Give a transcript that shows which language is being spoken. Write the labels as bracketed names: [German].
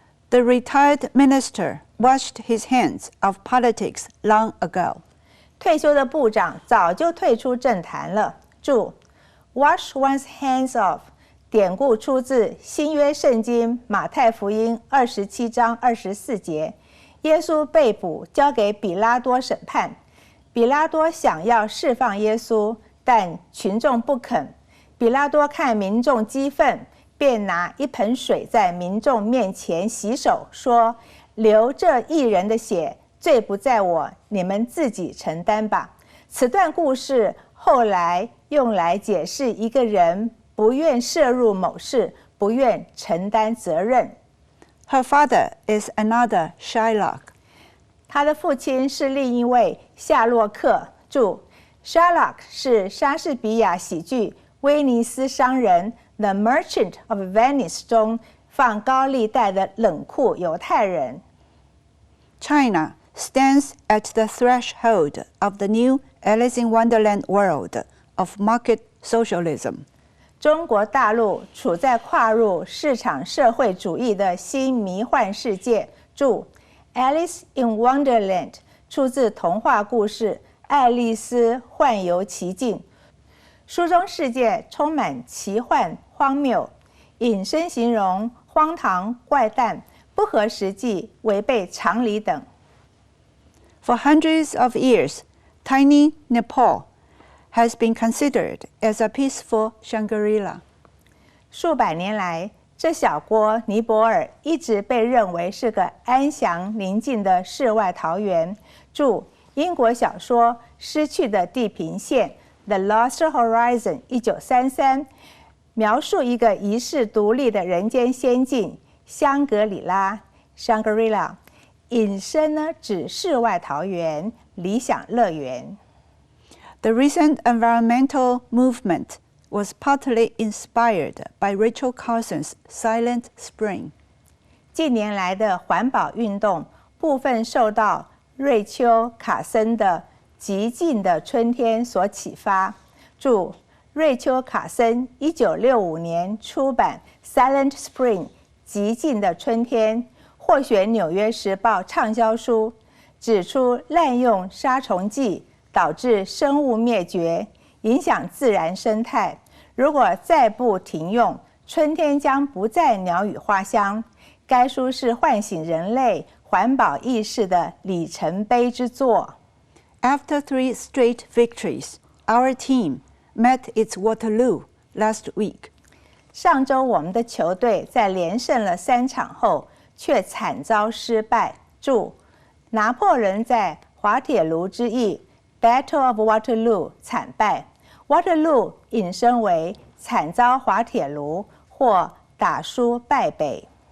[English] The retired minister washed his hands of politics long ago. [Chinese] 退休的部长早就退出政坛了。注 [English] Wash one's hands off [Chinese] 典故出自新约圣经马太福音27章24节。耶稣被捕，交给比拉多审判。比拉多想要释放耶稣，但群众不肯。比拉多看民众激愤，便拿一盆水在民众面前洗手，说：“流这义人的血，罪不在我，你们自己承担吧。” 此段故事后来用来解释一个人不愿涉入某事，不愿承担责任。 [English] Her father is another Shylock. [Chinese] 他的父亲是另一位夏洛克。注 Shylock 是莎士比亚喜剧《威尼斯商人》The Merchant of Venice 中放高利贷的冷酷犹太人。 [English] China stands at the threshold of the new Alice in Wonderland world of market socialism. [Chinese] 中国大陆处在跨入市场社会主义的新迷幻世界。注 Alice in Wonderland 出自童话故事《爱丽丝幻游奇境》，书中世界充满奇幻、荒谬，引申形容荒唐、怪诞、不合实际、违背常理等。 [English] For hundreds of years, tiny Nepal has been considered as a peaceful Shangri-La. [Chinese] 数百年来，这小国尼泊尔一直被认为是个安详宁静的世外桃源。注英国小说《失去的地平线》The Lost Horizon 1933描述一个遗世独立的人间仙境香格里拉 Shangri-La， 引申呢指世外桃源、理想乐园。 [English] The recent environmental movement was partly inspired by Rachel Carson's Silent Spring. [Chinese] 近年来的环保运动部分受到瑞秋·卡森的《极静的春天》所启发。注瑞秋·卡森1965年出版《Silent Spring》极静的春天，获选《纽约时报》畅销书，指出滥用杀虫剂导致生物灭绝，影响自然生态。如果再不停用，春天将不再鸟语花香。该书是唤醒人类环保意识的里程碑之作。 [English] After 3 straight victories, our team met its Waterloo last week. [Chinese] 上周我们的球队在连胜了3场后，却惨遭失败。注拿破仑在滑铁卢之役 Battle of Waterloo 惨败。 Waterloo 引申为惨遭滑铁卢或打输败北。